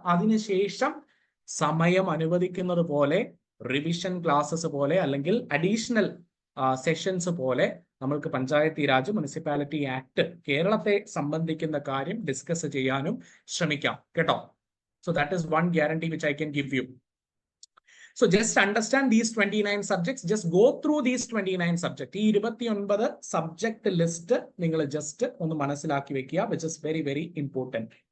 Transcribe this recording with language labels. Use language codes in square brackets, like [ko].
[ml] അതിനുശേഷം സമയം അനുവദിക്കുന്നത് പോലെ റിവിഷൻ ക്ലാസ്സസ് പോലെ അല്ലെങ്കിൽ അഡീഷണൽ സെഷൻസ് പോലെ നമ്മൾക്ക് പഞ്ചായത്തി രാജ് മുനിസിപ്പാലിറ്റി ആക്ട് കേരളത്തെ സംബന്ധിക്കുന്ന കാര്യം ഡിസ്കസ് ചെയ്യാനും ശ്രമിക്കാം കേട്ടോ. [en] So that is one guarantee which I can give you. So just understand these 29 subjects, just go through these 29 subjects. [ml] ഈ 29 സബ്ജക്ട് ലിസ്റ്റ് നിങ്ങൾ ജസ്റ്റ് ഒന്ന് മനസ്സിലാക്കി വെക്കുക, [en] which is very very important.